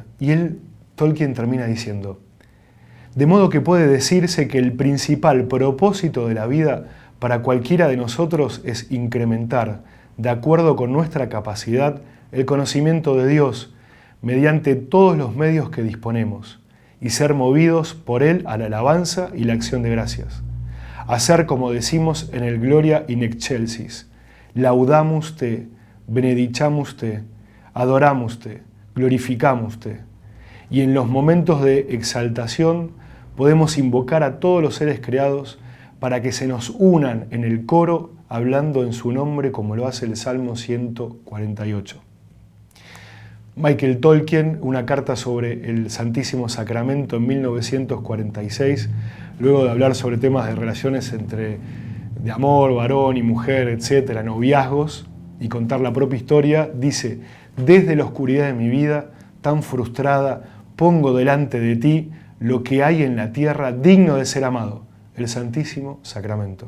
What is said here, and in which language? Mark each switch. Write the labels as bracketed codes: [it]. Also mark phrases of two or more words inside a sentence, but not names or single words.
[es] Y Tolkien termina diciendo, de modo que puede decirse que el principal propósito de la vida para cualquiera de nosotros es incrementar, de acuerdo con nuestra capacidad, el conocimiento de Dios mediante todos los medios que disponemos y ser movidos por Él a la alabanza y la acción de gracias. Hacer como decimos en el [la] Gloria in excelsis, laudamus te, benedicamus te, adoramus te, glorificamos te. [es] Y en los momentos de exaltación podemos invocar a todos los seres creados para que se nos unan en el coro hablando en su nombre como lo hace el Salmo 148. Michael Tolkien, una carta sobre el Santísimo Sacramento en 1946, luego de hablar sobre temas de relaciones de amor, varón y mujer, etcétera, noviazgos, y contar la propia historia, dice, desde la oscuridad de mi vida, tan frustrada, pongo delante de ti lo que hay en la tierra digno de ser amado, el Santísimo Sacramento.